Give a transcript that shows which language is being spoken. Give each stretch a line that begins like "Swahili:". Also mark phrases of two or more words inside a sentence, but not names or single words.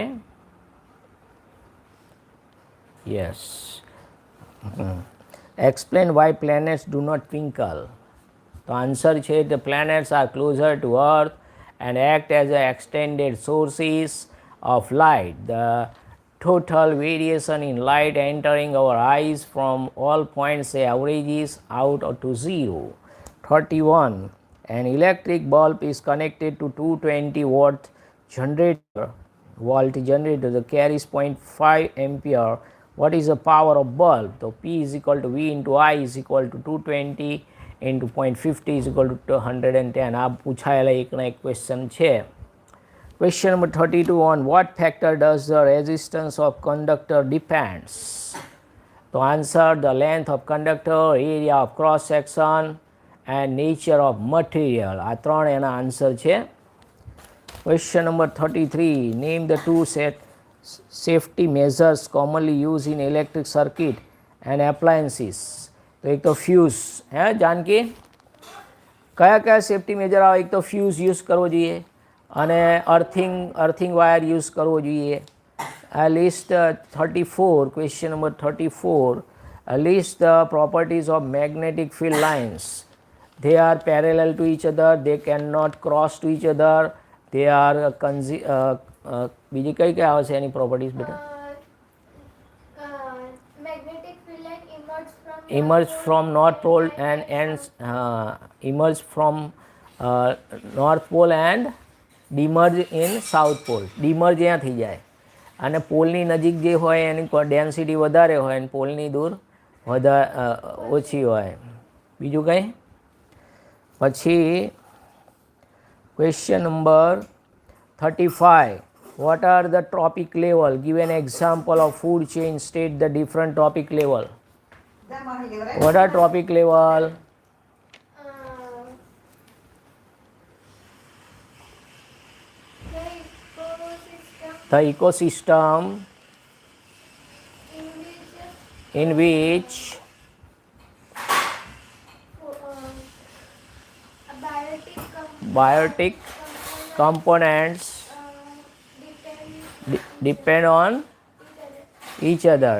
Gujarati: યસ.
English: Explain why planets do not twinkle.
Gujarati: તો આન્સર છે
English: the planets are closer to earth and act as a extended sources of light. The total variation in light entering our eyes from all points averages out to 0. 31. An electric bulb is connected to 220 volt generator that carries 0.5 ampere. What is the power of bulb? So P is equal to V into I is equal to 220 into 0.50 is equal to 110.
Gujarati: આ પૂછાયેલા એકના એક ક્વેશ્ચન છે.
English: Question number 32. On what factor does the resistance of conductor depends? To answer the length of conductor, area of cross section and nature of material.
Gujarati: આ ત્રણ એના આન્સર છે.
English: Question number 33. Name the two safety measures commonly used in electric circuit and appliances.
Gujarati: તો એક તો ફ્યુઝ હે જાનકી કયા કયા
English: safety measure
Gujarati: આવે? એક તો
English: fuse use
Gujarati: કરવો જોઈએ અને
English: earthing wire
Gujarati: યુઝ કરવો જોઈએ.
English: આ list 34 question number 34 list the properties of magnetic field lines. they are parallel to each other, they cannot cross to each other, they are
Gujarati: બીજી કઈ કઈ આવે છે એની પ્રોપર્ટીઝ બેટા?
English: emerge from north pole and emerge from north pole and demerge in south pole.
Gujarati: demerge અહીંયા થઈ જાય અને પોલની નજીક જે હોય એની ડેન્સિટી વધારે હોય અને પોલની દૂર ઓછી હોય. બીજું કંઈ? પછી ક્વેશ્ચન નંબર 35.
English: what are the tropic level? give an example of food chain, state the different tropic level. What are tropic level? The ecosystem in which biotic components depend on each other.